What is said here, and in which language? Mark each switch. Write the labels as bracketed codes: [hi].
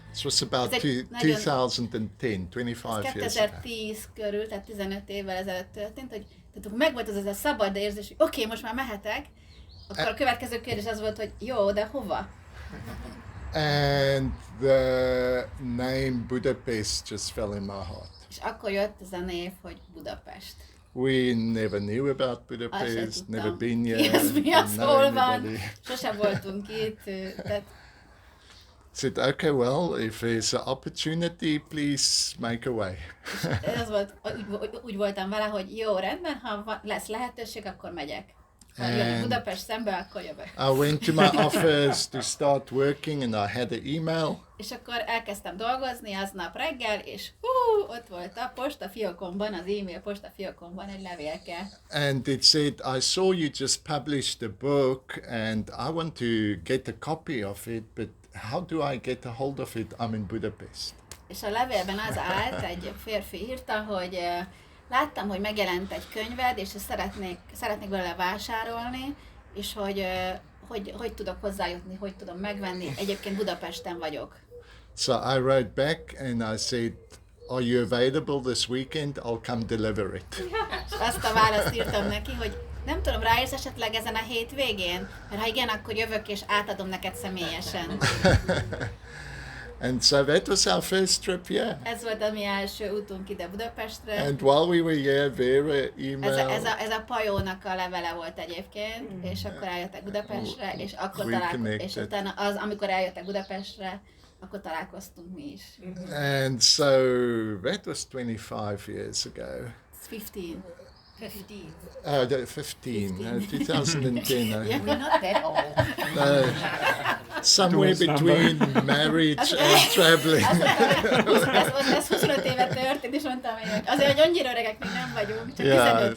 [en] This was about 2010, 25 years ago. [hu] 2010 körül, tehát 15 évvel ezelőtt történt, hogy tehát megvolt az a szabad érzés, hogy oké, most már mehetek, akkor a következő kérdés az volt, hogy jó, de hova? [en] And the name Budapest just fell in my heart. [hu] És akkor jött ez a név, hogy Budapest. [en] We never knew about Budapest, never been here. [hu] Mi az, hol van? Sosem voltunk itt. Tehát [en] said, okay, well, if there's an opportunity, please make a way. [hu] Ez volt, úgy voltam vele, hogy jó, rendben, ha lesz lehetőség, akkor megyek. Ha jön Budapest szembe, akkor jövök. [en] I went to my office to start working and I had an email. [hu] És akkor elkezdtem dolgozni aznap reggel, és ott volt a postafiókomban, az e-mail postafiókomban egy levélke. [en] And it said, I saw you just published a book and I want to get a copy of it, but how do I get a hold of it? I'm in Budapest. [hu] És a levélben az állt, egy férfi írta, hogy láttam, hogy megjelent egy könyved, és szeretnék belőle vásárolni, és hogy tudok hozzájutni, hogy tudom megvenni. Egyébként Budapesten vagyok. [en] So I wrote back and I said, are you available this weekend? I'll come deliver it. [hu] És azt a választ írtam neki, hogy nem tudom, ráérsz esetleg ezen a hétvégén? Mert ha igen, akkor jövök és átadom neked személyesen. [en] And so that was our first trip, yeah. [hu] Ez volt a mi első útunk ide Budapestre. [en] And while we were here, Vera emailed. [hu] Ez a Pajónak a levele volt egyébként, és akkor eljöttek Budapestre, és akkor találkoztunk, és utána amikor eljöttek Budapestre, akkor találkoztunk mi is. [en] And so that was 25 years ago. It's 15. 2010. Yeah, we're not that No, somewhere between marriage and traveling. [hu] Ez 25 éve történt, és mondtam, hogy azért, hogy annyira öregek még nem vagyunk, csak 15.